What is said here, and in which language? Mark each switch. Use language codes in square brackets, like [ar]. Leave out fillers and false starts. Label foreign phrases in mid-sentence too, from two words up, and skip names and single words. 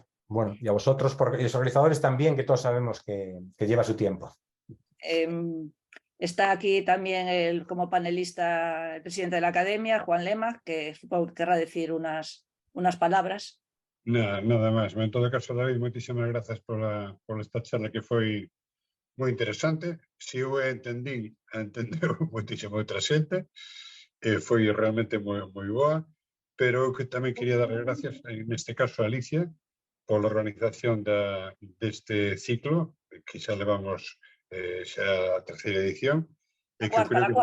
[es] Bueno, y a vosotros, y los organizadores también, que todos sabemos que lleva su tiempo. Está aquí también como panelista el presidente de la Academia, Juan Lema, que supongo que querrá decir unas palabras. Nada más. En todo caso, David, [gl] moitísimas grazas por esta charla, que foi moi interesante. Se eu entendeu moitísima outra xente, foi realmente moi boa, pero eu que tamén quería dar as gracias, neste caso a Alicia, pola organización deste ciclo, que xa levamos xa a terceira edición, e que eu creo que